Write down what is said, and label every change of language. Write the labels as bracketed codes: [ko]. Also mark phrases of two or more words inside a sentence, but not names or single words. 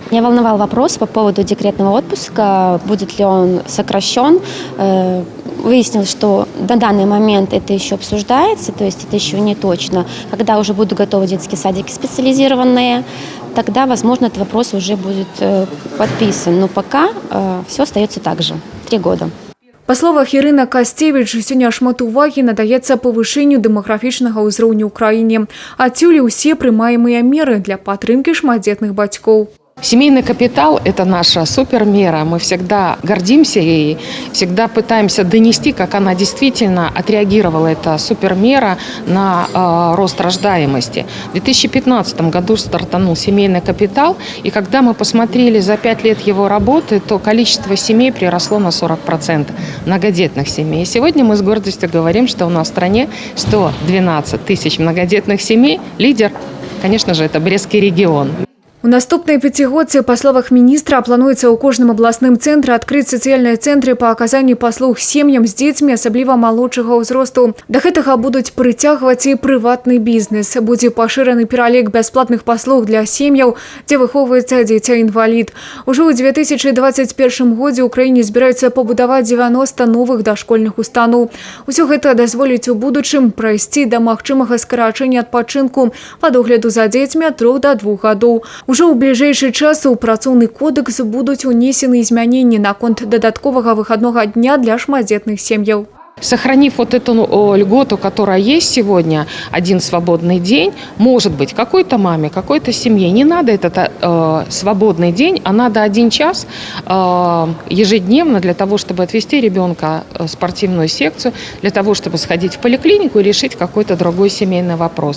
[ru] Меня волновал вопрос по поводу декретного отпуска, будет ли он сокращен. Выяснилось, что на данный момент это еще обсуждается, то есть это еще не точно. Когда уже будут готовы детские садики специализированные, тогда, возможно, этот вопрос уже будет подписан. Но пока все остается так же. 3 года. [be] Па словах Ірына Касцевіч, сёння шмат увагі надаецца павышэнню дэмаграфічнага ўзроўню ў краіне. Адсюль усе прымаемыя меры для падтрымкі шматдзетных бацькоў. [ru] Семейный капитал – это наша супермера. Мы всегда гордимся ей, всегда пытаемся донести, как она действительно отреагировала, эта супермера, на рост рождаемости. В 2015 году стартанул семейный капитал, и когда мы посмотрели за 5 лет его работы, то количество семей приросло на 40%, многодетных семей. И сегодня мы с гордостью говорим, что у нас в стране 112 тысяч многодетных семей. Лидер, конечно же, это Брестский регион. [be] У наступнай пяцігодцы, па словах міністра, плануецца ў кожным абласным цэнтры адкрыць сацыяльныя цэнтры па аказанні паслуг сем'ям з дзецьмі, асабліва малодшага ўзросту. Да гэтага будуць прыцягваць і прыватны бізнес. Будзе пашыраны пералік бясплатных паслуг для сем'яў, дзе выхоўваецца дзіця-інвалід. Ужо ў 2021 годзе ў краіне збіраюцца пабудаваць 90 новых дашкольных устаноў. Усё гэта дазволіць у будучым прайсці да магчымага скарачэння адпачынку па догляду за дзецьмі ад 3 до 2 гадоў. Ужо ў бліжэйшы час у працоўны кодэкс будуць унесены змяненні наконт дадатковага выхаднога дня для шматдзетных сем'яў. [ru] Сохранив вот эту льготу, которая есть сегодня, один свободный день, может быть, какой-то маме, какой-то семье не надо этот свободный день, а надо 1 час ежедневно для того, чтобы отвезти ребенка в спортивную секцию, для того, чтобы сходить в поликлинику и решить какой-то другой семейный вопрос.